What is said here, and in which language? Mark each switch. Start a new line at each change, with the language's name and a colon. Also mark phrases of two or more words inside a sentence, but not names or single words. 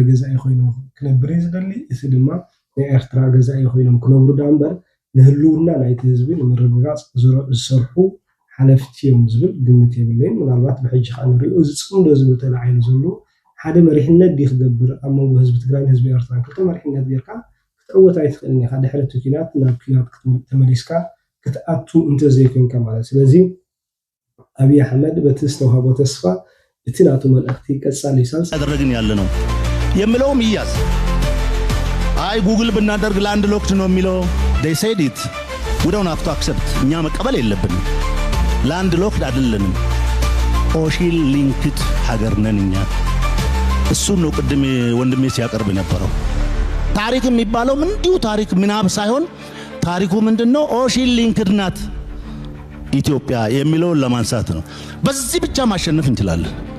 Tigrinya: ገዛኢ ኮይኖም ክነብር እዩ ዝደሊ እቲ ድማ ናይ ኤርትራ ገዛኢ ኮይኖም ክነብሩ ዳ እምበር ንህልውና ናይቲ ህዝቢ ንምርግጋፅ ዝሰርሑ ሓለፍቲ እዮም ዝብል ግምት የብለይን ምናልባት ብሕጂ ከዓ ንሪኦ ዝፅምዶ ዝብል ተላዓይኑ ዘሎ ሓደ መሪሕነት ዲ ክገብር ኣብ መንጎ ህዝቢ ትግራይን ህዝቢ ኤርትራን ክልተ መሪሕነት ጌርካ ክትዕወት ኣይትኽእልኒ ኢኻ ድሕሪ እቲ ኩናት ናብ ኩናት ተመሊስካ ክትኣቱ እንተዘይኮንካ ማለት ስለዚ ኣብይ ኣሕመድ በቲ ዝተውሃቦ ተስፋ እቲ ናቱ መልእኽቲ ቀጻሊ ሳልስ
Amharic: ያደረግን ያለ ነው የምለውም ይያዝ አይ ጉግል ብናደርግ
English: land locked
Amharic: ነው የሚለው
English: they said it we don't have to accept
Amharic: እኛ መቀበል የለብንም
English: land locked
Amharic: አይደለንም
English: ocean linked
Amharic: ሀገር ነን እኛ እሱ ነው ቅድም ወንድሜ ሲያቀርብ የነበረው ታሪክ የሚባለው እንዲሁ ታሪክ ምናብ ሳይሆን ታሪኩ ምንድነው
English: ocean linked
Amharic: ናት ኢትዮጵያ የሚለውን ለማንሳት ነው በዚህ ብቻ ማሸነፍ እንችላለን